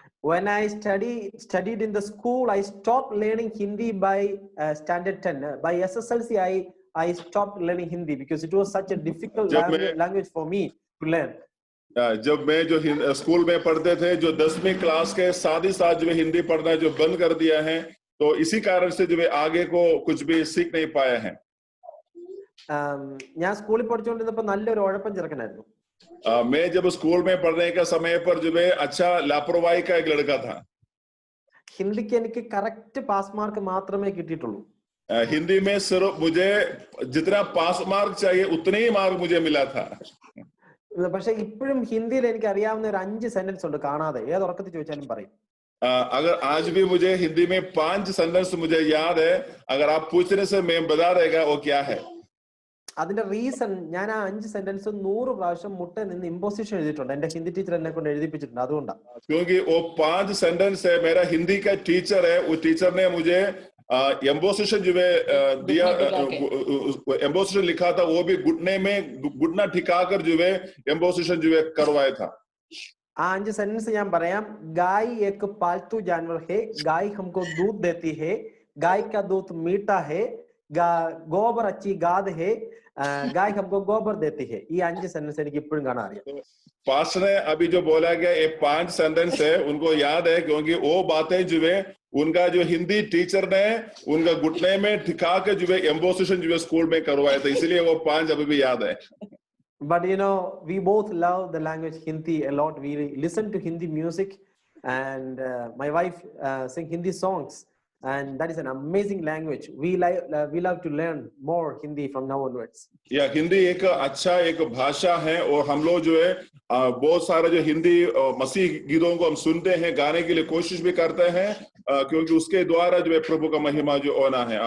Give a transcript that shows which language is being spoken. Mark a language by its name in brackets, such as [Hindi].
[English] When I studied in the school, I stopped learning Hindi by standard 10. By SSLC, I stopped learning Hindi because it was such a difficult language for me to learn. [Hindi] जब मैं जो school में पढ़ते थे, जो 10वीं class के साथ ही साथ जो हिंदी पढ़ना जो बंद कर दिया है, तो इसी कारण से जो आगे को कुछ भी सीख नहीं पाए हैं. [Malayalam] ഞാൻ സ്കൂളിൽ പഠിച്ചുകൊണ്ടിരുന്നപ്പോൾ നല്ലൊരു ഉഴപ്പൻ ചെറുക്കനായിരുന്നു. [Hindi] मैं जब स्कूल में पढ़ने के समय पर जो अच्छा लापरवाही का एक लड़का था. [Malayalam] ഹിന്ദിക്ക് എനിക്ക് കറക്റ്റ് പാസ് മാർക്ക് മാത്രമേ കിട്ടിയിട്ടുള്ളൂ. [Hindi] हिंदी में सिर्फ मुझे जितना पास मार्क चाहिए उतने ही मार्क मुझे मिला था. [Malayalam] പക്ഷെ ഇപ്പോഴും ഹിന്ദിയിൽ എനിക്ക് അറിയാവുന്ന ഒരു 5 സെന്റൻസ് ഉണ്ട് കാണാതെ, ഏത് ഉറക്കത്തിൽ ചോദിച്ചാലും പറയും. [Hindi] अगर आज भी मुझे हिंदी में 5 सेंटेंस मुझे याद है, अगर आप पूछने से मैं बता देगा वो क्या है. [Malayalam] അതിന്റെ റീസൺ ഞാൻ ആ 5 സെന്റൻസ് 100 പ്രാവശ്യം മുട്ട നിന്ന് ഇമ്പോസിഷൻ എഴുതിയിട്ടുണ്ട്. എന്റെ ഹിന്ദി ടീച്ചർ എന്നെ കൊണ്ട് എഴുതിപ്പിച്ചിട്ടുണ്ട്, അതുകൊണ്ടാണ്. [Hindi] क्योंकि वो 5 सेंटेंस है, मेरा हिंदी का टीचर है, उस टीचर ने मुझे एम्बोसिशन जो है दिया, एम्बोसिशन लिखा था, वो भी घुटने में घुटना ठिकाकर जो है एम्बोसिशन जो है करवाया था. [Malayalam] आ 5 सेंटेंस ഞാൻ പറയാം. [Hindi] गाय एक पालतू जानवर है, गाय हमको दूध देती है, गाय का दूध मीठा है, गोबर अच्छी गाद है, गाय हमको गोबर देती है. [Malayalam] ഈ 5 സെന്റൻസ് എനിക്ക് ഇപ്പോഴും കാണാൻ അറിയാം. [Hindi] पास्टर ने अभी जो बोला गया ये 5 सेंटेंस है, उनको याद है, क्योंकि वो बातें जो है उनका जो हिंदी टीचर ने उनका घुटने में ठिका के जो है एम्बोसिशन जो है स्कूल में करवाया था, इसलिए वो 5 अभी भी याद है. [English] But you know, we both love the language Hindi a lot. We listen to Hindi music, and my wife sing Hindi songs, and that is an amazing language. We love to learn more Hindi from now onwards. [Hindi] या हिंदी एक अच्छा एक भाषा है, और हम लोग जो है बहुत सारे जो हिंदी मसीह गीतों को हम सुनते हैं, गाने के लिए कोशिश भी करते हैं, क्योंकि उसके द्वारा जो है प्रभु का महिमा जो होना है.